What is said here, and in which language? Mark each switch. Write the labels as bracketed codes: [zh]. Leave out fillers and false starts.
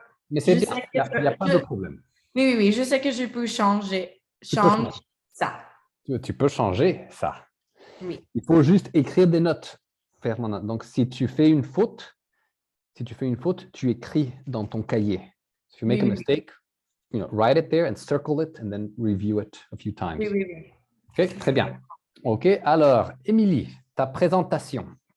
[fr] Mais c'est bien, il n'y a pas de problème. Oui, je sais que je peux changer change ça. Tu peux changer ça. Oui. Il faut juste écrire des notes permanentes. Donc, si tu fais une faute, tu écris dans ton cahier. [en] If you make a [fr] Oui, oui. [en] mistake, write it there and circle it and then review it a few times. [fr] Oui, oui, oui. OK, très bien. OK, alors, Émilie, ta présentation,